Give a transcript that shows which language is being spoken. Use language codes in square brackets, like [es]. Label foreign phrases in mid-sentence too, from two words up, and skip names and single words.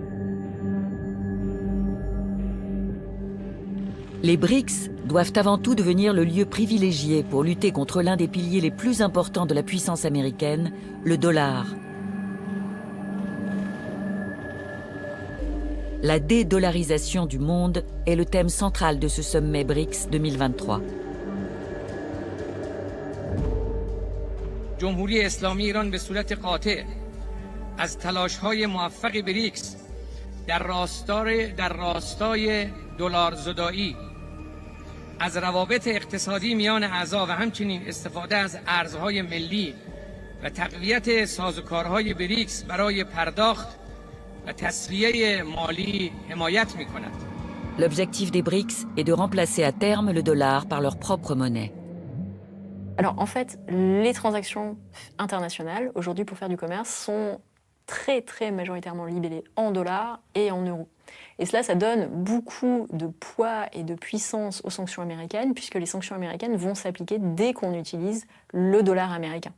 [fr] Les BRICS doivent avant tout devenir le lieu privilégié pour lutter contre l'un des piliers les plus importants de la puissance américaine, le dollar. La dédollarisation du monde est le thème central de ce sommet BRICS 2023. [fa] جمهوری اسلامی ایران به صورت قاطع از تلاش‌های موفق بریکس در راستای دلارزدایی از روابط اقتصادی میان اعضا و همچنین استفاده از ارزهای ملی و تقویت سازوکارهای بریکس برای پرداخت و تسویه مالی حمایت می‌کند. [fr] L'objectif des BRICS est de remplacer à terme le dollar par leur propre monnaie. Alors en fait, les transactions internationales aujourd'hui pour faire du commerce sont très majoritairement libellées en dollars et en euros. Et cela, ça donne beaucoup de poids et de puissance aux sanctions américaines, puisque les sanctions américaines vont s'appliquer dès qu'on utilise le dollar américain.